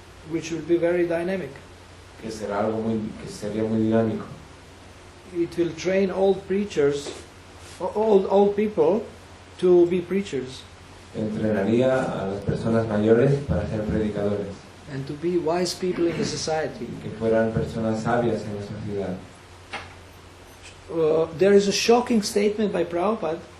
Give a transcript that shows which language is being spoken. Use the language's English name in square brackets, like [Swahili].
[English] Which will be very dynamic. [Spanish] que sería muy dinámico. [English] It will train old preachers, old people to be preachers [Spanish] Entrenaría a las personas mayores para ser predicadores, [English] and to be wise people in the society. [Spanish] que fueran personas sabias en la sociedad. [English] There is a shocking statement by Prabhupada